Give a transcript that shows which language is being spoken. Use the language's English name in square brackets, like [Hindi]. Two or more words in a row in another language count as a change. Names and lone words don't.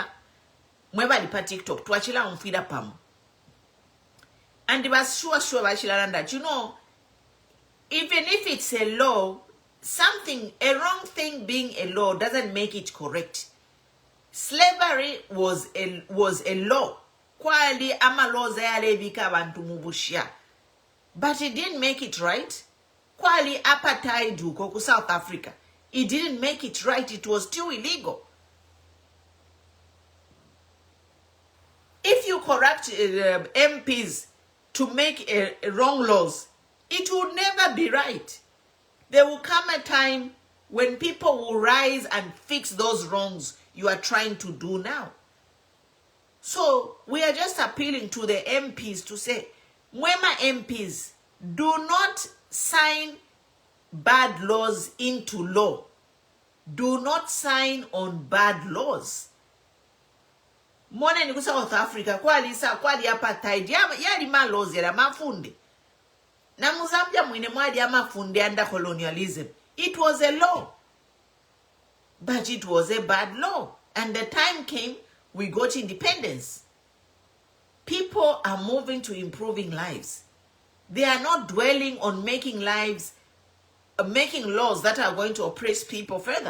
[Bemba] Mweba lipa TikTok, tuachila umfida pamu. [English] And it was sure that, you know, even if it's a law, a wrong thing being a law doesn't make it correct. Slavery was a law. [Bemba] Kwali ama law zayalevika bantu mubushia. [English] But it didn't make it right. [Bemba] Kwali apartheid huko South Africa. [English] It didn't make it right. It was still illegal. If you corrupt MPs to make wrong laws, it will never be right. There will come a time when people will rise and fix those wrongs you are trying to do now. So we are just appealing to the MPs to say, Mwema MPs, do not sign bad laws into law. Do not sign on bad laws. [Bemba] Mone ni South Africa, kwali apartheid, yali ma laws yala mafundi. Na Mozambia mwine mwadi ya mafundi [English] under colonialism. It was a law. But it was a bad law. And the time came, we got independence. People are moving to improving lives. They are not dwelling on making laws that are going to oppress people further.